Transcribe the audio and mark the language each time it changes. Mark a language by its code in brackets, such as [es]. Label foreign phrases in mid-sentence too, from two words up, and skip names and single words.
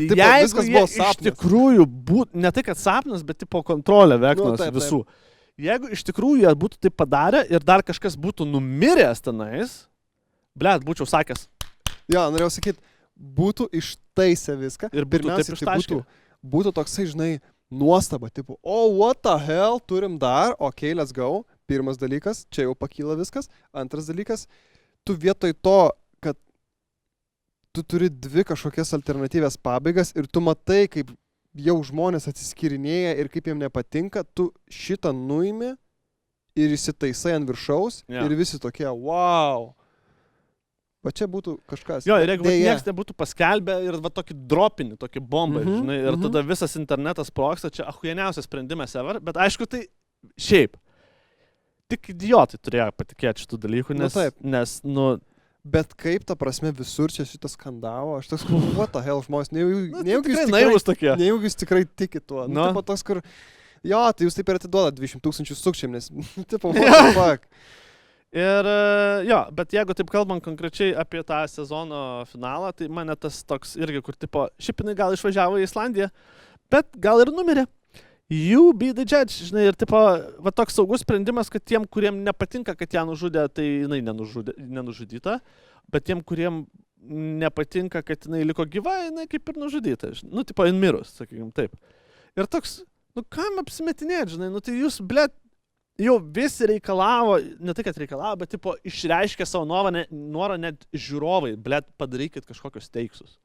[lt] ir jeigu jie iš tikrųjų būtų, ne tai kad sapnas, bet tipo kontrolė Veknos visų. Taip. Jeigu iš tikrųjų jie būtų tai padarę ir dar kažkas būtų numiręs tenais, būčiau sakęs. Jo, norėjau sakyti, būtų ištaisę viską. Ir pirmiausia, tai būtų toksai, žinai, nuostaba, tipo, [en] what the hell, [lt] turim dar, [en] let's go. [lt] Pirmas dalykas, čia jau pakyla viskas. Antras dalykas, tu vietoj to, kad tu turi 2 kažkokias alternatyvės pabaigas ir tu matai, kaip jau žmonės atsiskirinėja ir kaip jiem nepatinka, tu šitą nuimi ir įsitaisai ant viršaus ir visi tokie, wow. Va čia būtų kažkas. Jo, ir jeigu niekas nebūtų paskelbę ir va tokį dropinį, tokį bombą, žinai, ir tada visas internetas sprogsta, čia achujieniausias sprendimas ever, bet aišku, tai šiaip. Tik idiotai turėjo patikėti šitų dalykų, nes Bet kaip, ta prasme, visur čia šitą skandavo, aš toks, [en] what the hell, [lt] žmonės, nejaugi jūs tikrai tikit tuo. Tipo toks, kur, tai jūs taip ir atiduodat 200 000 sukčiam, nes, tipo, [en] what the fuck. [lt] Ir, bet jeigu taip kalbam konkrečiai apie tą sezono finalą, tai mane tas toks irgi, kur, tipo, šiaip jinai gal išvažiavo į Islandiją, bet gal ir numirė. [en] You be the judge, [lt] žinai, ir tipo, va toks saugus sprendimas, kad tiem, kuriem nepatinka, kad ją nužudė, tai jinai nenužudyta, bet tiem, kuriem nepatinka, kad jinai liko gyva, jinai kaip ir nužudyta, tipo, in mirus, sakykim, taip. Ir toks, kam apsimetinėt, žinai, tai jūs, jau visi reikalavo, ne tai, kad reikalavo, bet, tipo, išreiškė savo norą net žiūrovai, padarykit kažkokius teiksus.